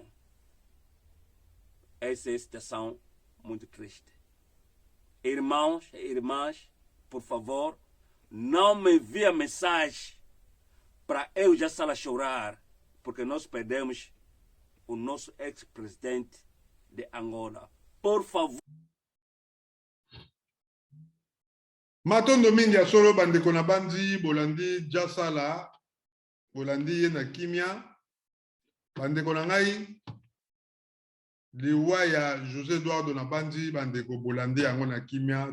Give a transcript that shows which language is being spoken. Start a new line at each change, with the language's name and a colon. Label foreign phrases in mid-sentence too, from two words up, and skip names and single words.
Portuguese: Essa é a situação muito triste. Irmãos e irmãs, por favor, não me enviem mensagem para eu, Jassala, chorar, porque nós perdemos o nosso ex-presidente de Angola. Por favor.
Lingala: Matondo mingi ya solo bandeko na bandi bolandi Jassala, bolandi ye na kimia, bandeko na ngai liwa ya José Eduardo na bandi bandeko bolandi yango na kimia.